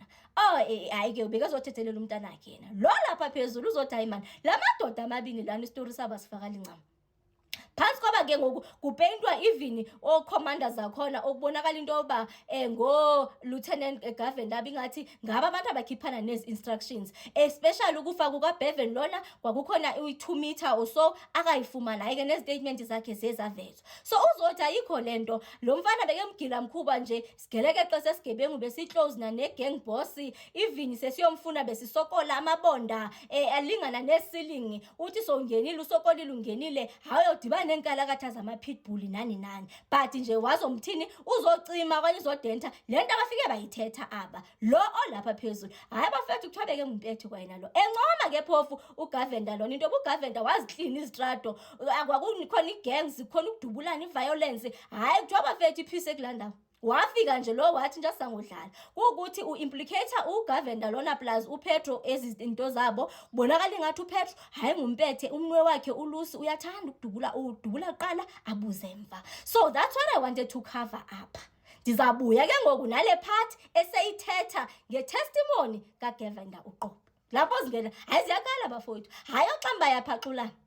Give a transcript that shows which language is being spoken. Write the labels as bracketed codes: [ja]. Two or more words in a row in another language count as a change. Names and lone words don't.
[xh] Hayi ke ubekezothethelela umntana wakhe yena lo lapha phezulu uzothi hayi mani la madoda amabini lana istori sabo sifakala incama. Phansi kwaba ke ngoku kupeyintwa even o-commanders zakhona okubonakala into yoba ngo-Lieutenant Gavenda bingathi ngaba abantu abakhiphana nezi-instructions, especially ukufa kukaBevan lona kwakukhona i-2 [en] meter or so [xh] akayifumana. Hayi ke nezitatement zakhe zezavezwa. So uzothi ayikho lento, lo mfana bekemgila mkhuba nje, sigeleke xa sesigebengu besiclose nane- [en] gang boss, [xh] even sesiyomfuna besisokola amabonda alingana ne-ceiling, uthi sowungenile usokolile ungenile hayi udibana nenkalakatha zama-pitbull nani. But nje wazomthini uzocima okanye uzodenta le nto abafike bayithetha aba lo olapha phezulu. Hayi bafethu kuthiwa beke ngumpethe kwayena lo encoma ke phofu uGavenda lona into yoba uGavenda waziklina izitrato, akwakukhona i-gangs, khona ukudubulana, i-violence. Hayi kuthiwa bafethu iphise kulaa ndawo. Wafika nje lo wathi nje asangodlala ukuthi u-implicator uGavenda lona plus uPetro ezinto zabo. Bonakala ingathi uPetro hayi ngumpethe, umnwe wakhe uLucy uyathanda ukudubula qala abuze emva. [en] So that's what I wanted to cover up. [xh] Ndizabuya ke ngoku nale part eseyithetha ngetestimony kaGavenda uQobo. Lapho zingena, hayi ziyakala bafowethu, hayi oxamba yaphaxulana.